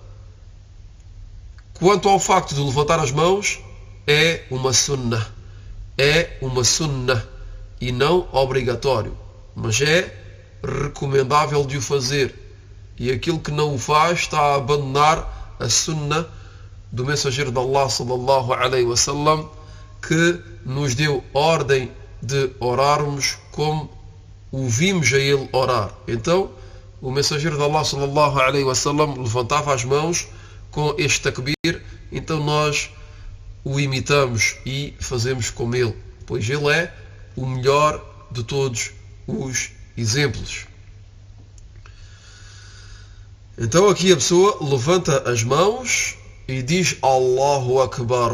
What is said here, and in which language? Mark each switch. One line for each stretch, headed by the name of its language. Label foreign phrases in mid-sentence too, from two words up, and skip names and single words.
Portuguese: Quanto ao facto de levantar as mãos, é uma sunnah. É uma sunnah e não obrigatório. Mas é recomendável de o fazer. E aquele que não o faz está a abandonar a sunnah do mensageiro de Allah
Arabic: صلى الله عليه وسلم,
Portuguese: que nos deu ordem de orarmos como o vimos a ele orar. Então, o mensageiro de Allah
Arabic: صلى الله عليه وسلم
Portuguese: levantava as mãos com este takbir, então nós o imitamos e fazemos como ele, pois ele é o melhor de todos os exemplos. Então aqui a pessoa levanta as mãos e diz
Arabic: الله أكبر.